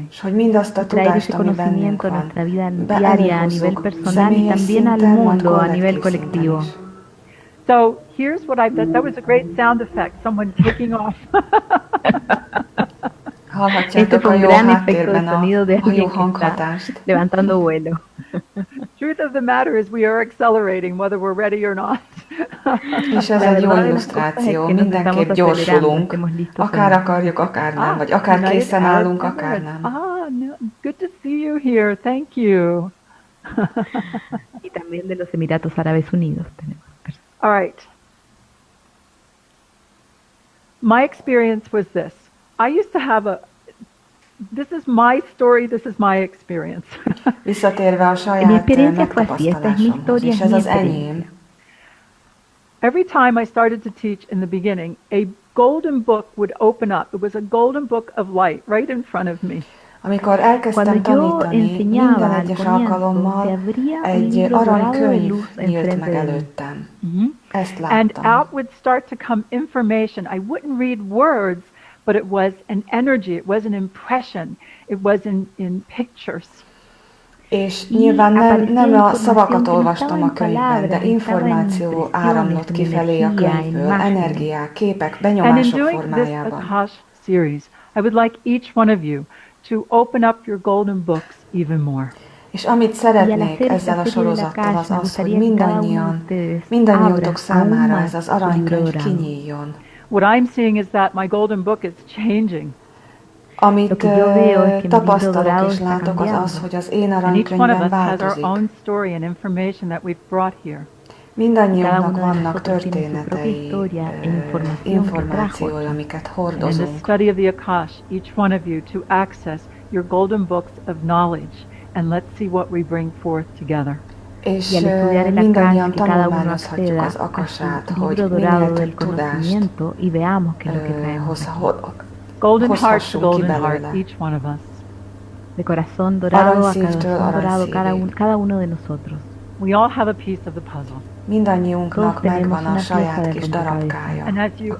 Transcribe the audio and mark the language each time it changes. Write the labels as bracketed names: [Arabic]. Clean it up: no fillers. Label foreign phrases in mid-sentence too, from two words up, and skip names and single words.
[Hungarian] És hogy mindazt a [Spanish] traer [Hungarian] tudást, [Spanish] ese [Hungarian] ami bennünk [Spanish] conocimiento a [Hungarian] van, [Spanish] nuestra vida diaria a nivel [Hungarian] beelehozzuk [Spanish] personal y [Hungarian] személyes [Spanish] también al [Hungarian] szinten, majd [Spanish] mundo a nivel [Hungarian] kollektív szinten [Spanish] colectivo. [Hungarian] is. [English] So here's what I've done. That was a great sound effect. Someone taking off. [Spanish] Este [Hungarian] Hallhatjátok [Spanish] fue [Hungarian] a [Spanish] un [Hungarian] jó [Spanish] gran efecto de [Hungarian] háttérben [Spanish] sonido de [Hungarian] a jó [Spanish] alguien que está [Hungarian] hanghatást. [Spanish] levantando vuelo. [English] Truth of the matter is we are accelerating whether we're ready or not. [Hungarian] És ez [Spanish] La [Hungarian] egy jó [Spanish] verdad de las cosas es [Hungarian] illusztráció, [Spanish] que nos [Hungarian] mindenképp [Spanish] estamos acelerando, [Hungarian] gyorsulunk, [Spanish] estemos listos o [Hungarian] akár [Spanish] no. [Hungarian] akarjuk, akár nem, vagy akár [English] United [Hungarian] készen [English] Arab [Hungarian] állunk, akár [English] Emirates. [Hungarian] nem. [English] No, good to see you here. Thank you. [Spanish] Y también de los Emiratos Árabes Unidos tenemos personas. [English] All right. My experience was this. I used to have this is my story, this is my experience. [Hungarian] Visszatérve a [Spanish] Mi [Hungarian] saját [Spanish] experiencia fue así, esta es mi [Hungarian] megtapasztalásomhoz, [Spanish] historia, [Hungarian] és [Spanish] es [Hungarian] ez [Spanish] mi [Hungarian] az [Spanish] experiencia. [Hungarian] enyém. [English] Every time I started to teach in the beginning, a golden book would open up. It was a golden book of light right in front of me. [Hungarian] Amikor elkezdtem [Spanish] Cuando yo [Hungarian] tanítani, minden [Spanish] enseñaba al [Hungarian] egyes [Spanish] comienzo, se [Hungarian] alkalommal [Spanish] abría un [Hungarian] egy [Spanish] libro dorado de [Hungarian] aranykönyv [Spanish] luz [Hungarian] nyílt [Spanish] enfrente [Hungarian] meg [Spanish] de mí. [Hungarian] előttem. Ezt [English] And [Hungarian] láttam. [English] out would start to come information. I wouldn't read words, but it was an energy, it was an impression, it was in pictures. [Hungarian] És nyilván nem a szavakat [Spanish] información [Hungarian] olvastam a [Spanish] que no estaba en [Hungarian] könyvben, de [Spanish] palabras, estaba en [Hungarian] információ [Spanish] impresiones, [Hungarian] áramlott [Spanish] en [Hungarian] kifelé a [Spanish] energía, en [Hungarian] könyvből, [Spanish] imágenes. [Hungarian] energiák, képek, [English] And in [Hungarian] benyomások [English] doing this [Hungarian] formájában. [English] Akash series, I would like each one of you to open up your golden books even more. [Hungarian] És amit szeretnék ezzel a sorozattal az az, hogy mindannyiótok számára ez az aranykönyv kinyíljon. [English] What I'm seeing is that my golden book is changing. [Hungarian] Amit tapasztalok és látok az az, hogy az én [English] And each one of [Hungarian] aranykönyvem [English] us has our [Hungarian] változik. [English] own story and information that we've brought here. [Hungarian] Mindannyiunknak vannak történetei, információi, amiket [English] And in the [Hungarian] hordozunk. [English] study of the Akash, each one of you to access your golden books of knowledge, and let's see what we bring forth together. [Hungarian] És [Spanish] Y al estudiar el [Hungarian] mindannyian [Spanish] Akasa, que cada uno [Hungarian] tanulmányozhatjuk az [Spanish] acceda a [Hungarian] akasát, [Spanish] su [Hungarian] hogy [Spanish] libro [Hungarian] minél [Spanish] dorado [Hungarian] több [Spanish] del [Hungarian] tudást [Spanish] conocimiento y veamos qué es lo que traemos. [English] Golden heart to [Hungarian] hozhassunk ki [English] golden heart, [Hungarian] belőle. [English] each one of us. [Spanish] De corazón dorado a [Hungarian] Aranyszívtől [Spanish] corazón dorado, [Hungarian] aranyszívig. [Spanish] cada uno de nosotros. [English] We all have a piece of the puzzle. [Hungarian] Mindannyiunknak [Spanish] Todos [Hungarian] megvan a [Spanish] tenemos [Hungarian] saját [Spanish] una [Hungarian] kis [Spanish] pieza de [Hungarian] darabkája, [English] And as you